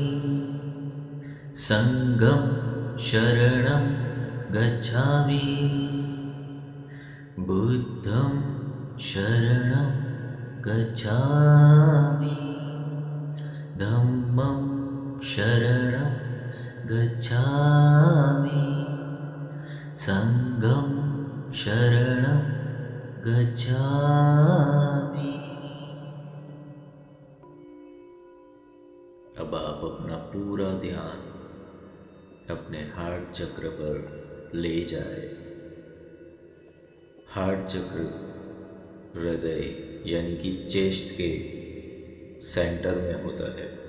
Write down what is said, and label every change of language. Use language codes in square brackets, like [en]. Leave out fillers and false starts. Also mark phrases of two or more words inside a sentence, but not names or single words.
[pi] संघं शरणं गच्छामि, बुद्धं शरणं गच्छामि, धम्मं शरणं गच्छामि, संघं शरणं गच्छामि। [hi] अब आप अपना पूरा ध्यान अपने हार्ट चक्र पर ले जाए। हार्ट चक्र हृदय यानी कि चेस्ट के सेंटर में होता है।